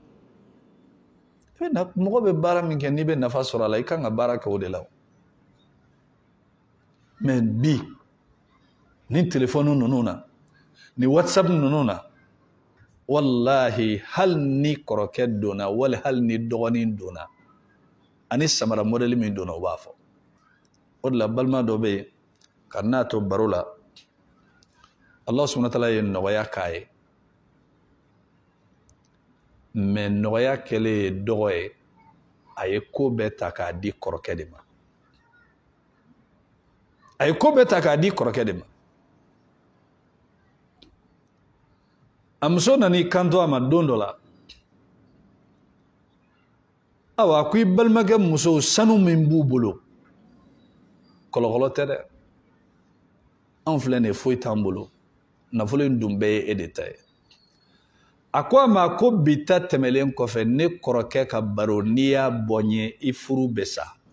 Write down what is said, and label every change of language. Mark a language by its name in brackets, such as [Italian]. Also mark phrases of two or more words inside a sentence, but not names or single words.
[Bambara] mɔgɔ bɛ baara min kɛ n'i bɛ nafa sɔrɔ a la i kan ka baara kɛ o de la mais bi ni téléphone ninnu na ni WhatsApp ninnu na wallahi hali ni kɔrɔkɛ donna wali hali ni dɔgɔnin donna ani samara modèle min donna o b'a fɔ o de la balima dɔ bɛ yen ka n'a to baro la [Arabic] الله سبحانه وتعالى [Bambara] ye nɔgɔya k'a ye mais nɔgɔya kɛlen ye dɔgɔ ye a ye ko bɛɛ ta k'a di kɔrɔkɛ de ma a ye ko bɛɛ ta k'a di kɔrɔkɛ de ma a muso nan'i kanto a ma don dɔ la awa a ko i balimakɛ musow sanu min b'u bolo kɔlɔkɔlɔ tɛ dɛ anw filɛ nin ye foyi t'an bolo nafolo in dun bɛɛ ye e de ta ye a ko a ma ko bi ta tɛmɛlen kɔfɛ ne kɔrɔkɛ ka baro n'i y'a bɔ n ye i furu bɛ sa